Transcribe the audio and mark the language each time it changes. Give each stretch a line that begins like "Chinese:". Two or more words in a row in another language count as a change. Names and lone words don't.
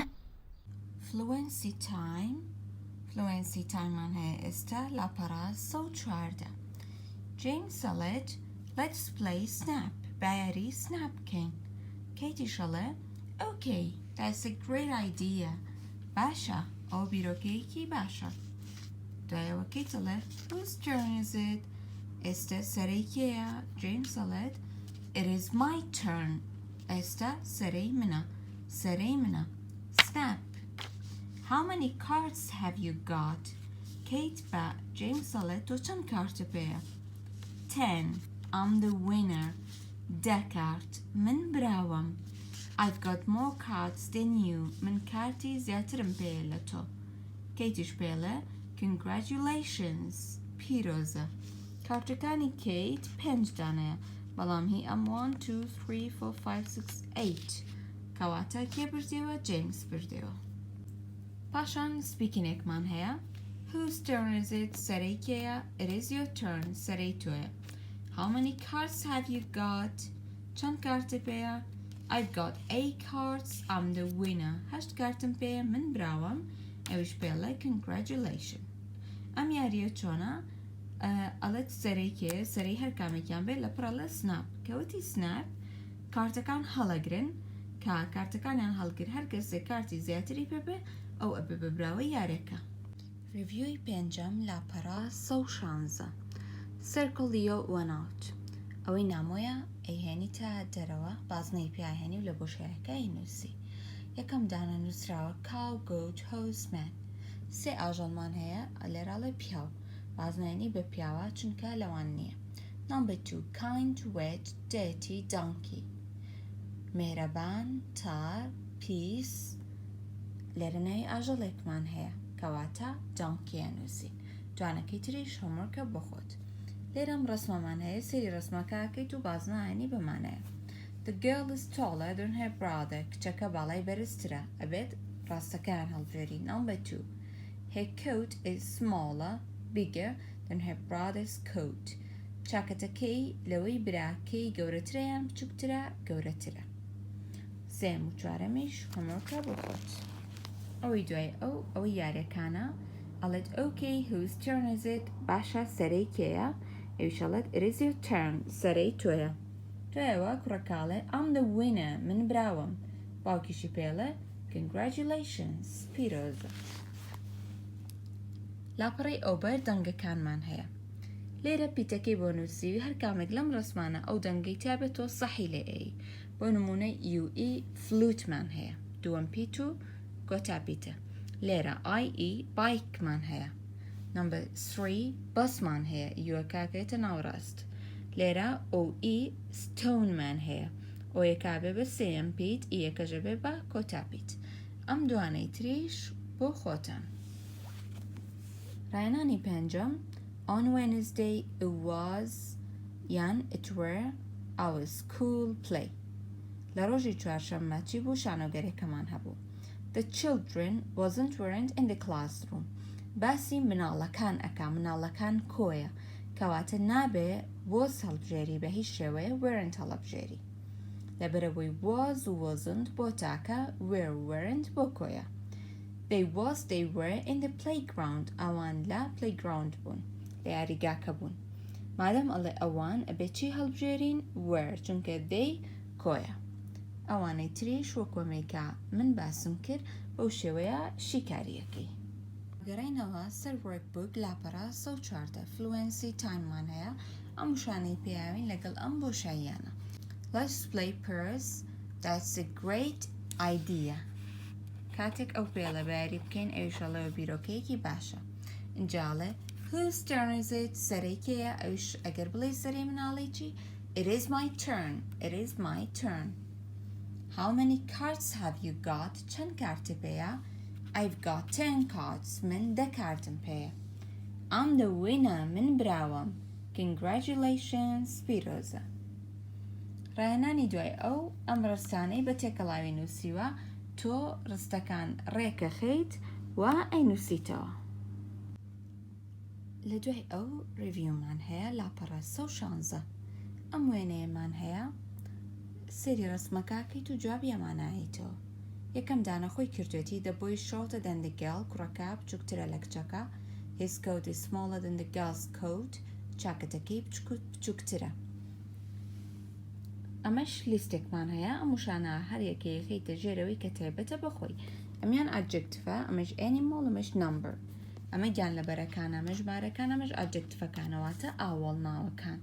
English: Fluency time
Central Kurdish: معناها ئێستا لاپەڕا
English: 114 James said let's play Snap بایاری Snap
Central Kurdish: بکەین Katie شەڵێ
English: Okay, that's a great idea
Central Kurdish: باشە ئەو بیرۆکەیەکی باشە دوایەوە Kate دەڵێ
English: Whose turn is it
Central Kurdish: ئێستا سەرەی کێیە
English: James said It is my turn
Central Kurdish: ئێستا سەرەی منە
English: Snap How many cards have you got?
Central Kurdish: Kate ba
English: James said to
Central Kurdish: چەند کارتە پێیە 10
English: I'm the winner
Central Kurdish: 10 کارت من براوم
English: I've got more cards than you
Central Kurdish: من کارتی زیاترم پێیە لە تۆ Katieش پێڵێ Congratulations پیرۆزە کارتەکانی Kate 5 دانەیە بەڵام هی ئەم 1 2 3 4 5 6 8 کەواتە کێ بردیەوە James بردیەوە پاشان سپیکینێکمان هەیە
English: Whose turn is it?
Central Kurdish: سەرەی کێیە
English: It is your turn
Central Kurdish: سەرەی تۆیە
English: How many cards have you got?
Central Kurdish: چەند کارتە پێیە
English: I've got 8 cards I'm the winner
Central Kurdish: 8 کارتم پێیە من براوم ئەویش پێڵێ Congratulations ئەم یاریە چۆنە ئەڵێت سەرەی کێ سەرەی هەر کامێکیان بێت لە پڕە لە سناپ کەوتی سناپ کارتەکان هەڵەگرن کە کارتەکانیان هەڵگر هەر کەسێک کارتی زیاتری پێبێ ئەو ئەبێ بەبراوەی یارێکە ریڤیۆی پێنجەم لاپەڕا 116
English: Circle your one out
Central Kurdish: ئەوەی نامۆیە ئەیهێنیتە دەرەوە بازنەی پیاهێنی و لە بۆشایەکە ئەینووسی یەکەم دانە نووسراوە
English: cow goat horse man
Central Kurdish: 3 ئاژەڵمان هەیە لێراڵێ پیاو بازنێنی بە پیاوە چونکە لەوان نییە
English: Number 2 kind wet dirty donkey
Central Kurdish: مێرەبان تار پیس لێرە ناوی ئاژەڵێکمان هەیە کەواتە دۆنکیە نووسین دوانەکەی تریش هۆمۆرکە بۆ خۆت لێرەم ڕسمەمان هەیە سێری ڕسمەکەکەیت و بازنایانی بمانەیە
English: The girl is taller than her brother
Central Kurdish: کچەکە باڵای بەرزترە ئەبێت ڕاستەکەیان هەڵبژێری
English: Number 2 Her coat is smaller bigger than her brother's coat
Central Kurdish: چاکەتەکەی لەوەی براکەی گەورەترە یان بچووکترە گەورەترە سێم و چوارەمیش هۆمۆرکە بۆ خۆت ئەوەی دوای ئەوەی یاریەکانە ئەڵێت
English: okay, whose turn is it?
Central Kurdish: باشە سەرەی کێیە؟ ئەویش ئەڵێت
English: it is your turn,
Central Kurdish: سەرەی تۆیە. دوایەوە کوڕەکەڵێ
English: I'm the winner,
Central Kurdish: من براوم. باوکیشی پێڵێ congratulations, پیرۆزە. لاپەڕی ئۆبەر دەنگەکانمان هەیە. لێرە پیتەکەی بۆ نووسیوی هەر کامێک لەم ڕسمانە ئەو دەنگەی تابێتەوە سەحی لێ ئەی. بۆ نمونەی UE فلوتمان هەیە. دووەم پیت و گۆتا پیتە. لێرە IE بایکمان هەیە. نمبر 3 بەسمان هەیە یوە کاکێتە ناوڕاست. لێرە OE ستۆنمان هەیە. ئۆیەکا بێ بە سێم پیت ئیەکەژە بێ بە کۆتا پیت. ئەم دوانەی تریش بۆ خۆتان. ڕایانانی پێنجەم
English: On Wednesday it was یان it were our school play.
Central Kurdish: لە ڕۆژی چوارشەممە چی بوو شانۆگەرێکەمان هەبوو.
English: The children weren't in the classroom.
Central Kurdish: باسی مناڵەکان ئەکا مناڵەکان کۆیە کەواتە نابێ was هەڵبژێری بە هیچ شێوەیە weren't هەڵبژێری. لەبەرەوەی was و wasn't بۆ تاکە weren't بۆ کۆیە.
English: They were in the playground.
Central Kurdish: ئەوان لە playground بوون. لە یاریگاکە بوون. مادەم ئەڵێ ئەوان ئەبێ چی هەڵبژێرین were چونکە they کۆیە. ئەوانەی تریش وەکۆمێکە من باسم کرد بەو شێوەیە شیکاریەکەی. گەڕینەوە سەر workbook لاپەڕە 104
English: Fluency time
Central Kurdish: مان هەیە ئەم شانەی پێیاوین لەگەڵ ئەم بۆشاییانە.
English: Let's play pairs. That's a great idea.
Central Kurdish: کاتێک ئەو پێڵە بەیاری بکەین ئەویشەڵەوە بیرۆکەیەکی باشە. ئینجاڵێ
English: whose turn is it?
Central Kurdish: سەرەی کێیە؟ ئەویش ئەگەر بڵێ سەرەی مناڵی چی؟
English: It is my turn. It is my turn. How many cards have you got?
Central Kurdish: چەند کارتت پێیە؟
English: I've got 10 cards.
Central Kurdish: من 10 کارتم پێیە.
English: I'm the winner.
Central Kurdish: من براوم. Congratulations, پیرۆزە. ڕایانانی دوای ئەو ئەم ڕستانەی بە تێکەڵاوی نووسیوە تۆ ڕستەکان ڕێکە خەیت و ئەینووسیتەوە. لە دوای ئەو ریڤیومان هەیە لاپەڕە 116 ئەم وێنەیەمان هەیە سێری ڕسمەکەکەیت و جوابی ئەماناییتەوە. یەکەم دانەخۆی کردوێتی
English: The boy shorter than the girl.
Central Kurdish: کوڕەکە بچووکترە لە کچەکە.
English: His coat is smaller than the girl's coat.
Central Kurdish: چاکەتەکەی بچووکترە. ئەمەش لیستێکمان هەیە ئەم وشانە هەر یەکەیەکەیتە ژێرەوەی کە تایبەتە بەخۆی. ئەمیان ئادجکتفە ئەمەش ئەنیمۆڵ ئەمەش نمبر. ئەمە گیان لەبەرەکان ئەمە ژمارەکان ئەمەش ئادجکتفەکانەوەتە ئاوەڵ ناوەکان.